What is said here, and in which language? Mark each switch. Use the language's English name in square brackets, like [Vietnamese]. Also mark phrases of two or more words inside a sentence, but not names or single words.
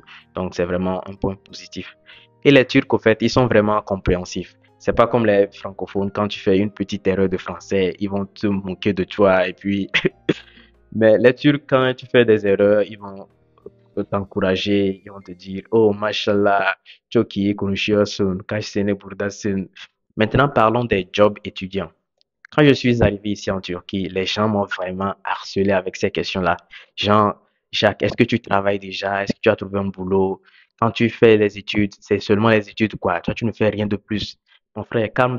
[French] Donc, c'est vraiment un point positif. Et les Turcs, au fait, ils sont vraiment compréhensifs. C'est pas comme les francophones, quand tu fais une petite erreur de français, ils vont te moquer de toi et puis. Mais les Turcs, quand tu fais des erreurs, ils vont t'encourager, ils vont te dire, oh, mashallah, [Turkish] çok iyi konuşuyorsun, kaç sene buradasın. [French] Maintenant, parlons des jobs étudiants. Quand je suis arrivé ici en Turquie, les gens m'ont vraiment harcelé avec ces questions-là. Genre, Jacques, est-ce que tu travailles déjà? Est-ce que tu as trouvé un boulot? Quand tu fais les études, c'est seulement les études, quoi. Toi, tu ne fais rien de plus. Mon frère, calme-toi.